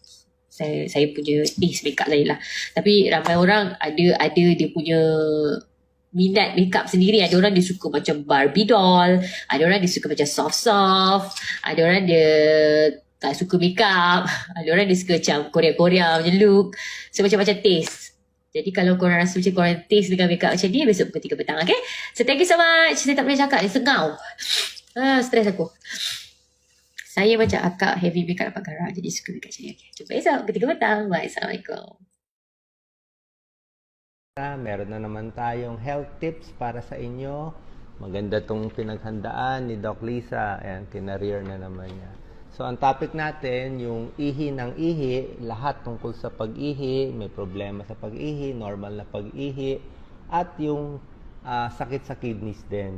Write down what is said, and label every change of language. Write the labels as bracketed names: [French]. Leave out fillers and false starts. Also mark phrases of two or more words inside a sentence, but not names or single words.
[Malay] Saya punya [English] taste makeup [Malay] saya lah. Tapi ramai orang ada dia punya minat makeup sendiri. Ada orang dia suka macam Barbie doll, ada orang dia suka macam soft, ada orang dia tak suka makeup, ada orang dia suka macam Korea macam look. So macam-macam taste. Jadi kalau korang rasa macam korang taste dengan makeup macam ni, besok pukul 3 petang. [English] Okay, so thank you so much. [Malay] Saya tak boleh cakap, dia sengau. Stres aku. Saya macam akak [English] heavy makeup [Malay] dapat garang, jadi suka makeup macam ni. Okay, jumpa esok pukul 3 petang. Bye, Assalamualaikum. [Filipino] Meron na naman tayong health tips para sa inyo. Maganda tong pinaghandaan ni Doc Lisa. Ayan, kinareer na naman niya. So, ang topic natin, yung ihi ng ihi, lahat tungkol sa pag-ihi, may problema sa pag-ihi, normal na pag-ihi, at yung sakit sa kidneys din.